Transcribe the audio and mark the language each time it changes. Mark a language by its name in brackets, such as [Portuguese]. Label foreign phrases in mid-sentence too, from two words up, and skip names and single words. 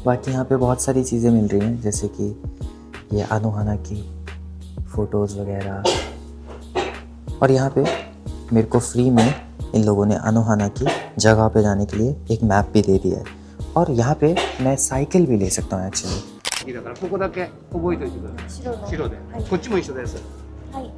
[Hindi] बाकी यहाँ पे बहुत सारी चीज़ें मिल रही हैं, जैसे कि ये अनोहाना की फ़ोटोज़ वगैरह। और यहाँ पे मेरे को फ्री में इन लोगों ने अनोहाना की जगह पे जाने के लिए एक मैप भी दे दिया है, और यहाँ पे मैं साइकिल भी ले सकता हूँ एक्चुअली। [Japanese] だからここだけ覚えておいてください。白で、こっちも一緒です。はい。